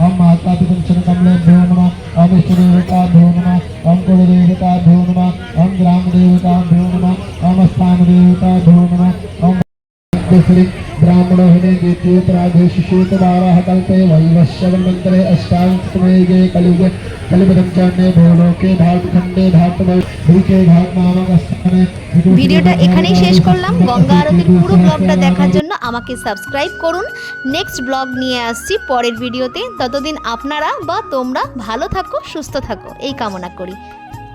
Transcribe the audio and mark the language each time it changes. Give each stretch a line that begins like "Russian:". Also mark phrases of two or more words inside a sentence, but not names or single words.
Sanskrit: ओम मातापितृकमलेभ्यो नमः ओम इष्टदेवताभ्यो नमः ओम कुलदेवताभ्यो नमः ओम ग्रामदेवताभ्यो नमः ओम स्थानदेवताभ्यो नमः ओम श्री ब्राह्मणो हिने द्वितीय प्रागेश शीतवाराः कल्पे वैवस्वतमन्त्रे अष्टादशतमेगे कलियुगे कलिपदं चरणे भूलोके भारतखण्डे भारतवर्षे घाट नामक स्थाने
Bangla: ভিডিওটা এখানেই শেষ করলাম। গঙ্গা আরতির পুরো ব্লগটা দেখার জন্য আমাকে সাবস্ক্রাইব করুন।
English: next blog
Bangla: নিয়ে আসছি পরের ভিডিওতে। ততদিন আপনারা বা তোমরা ভালো থাকো, সুস্থ থাকো এই কামনা করি।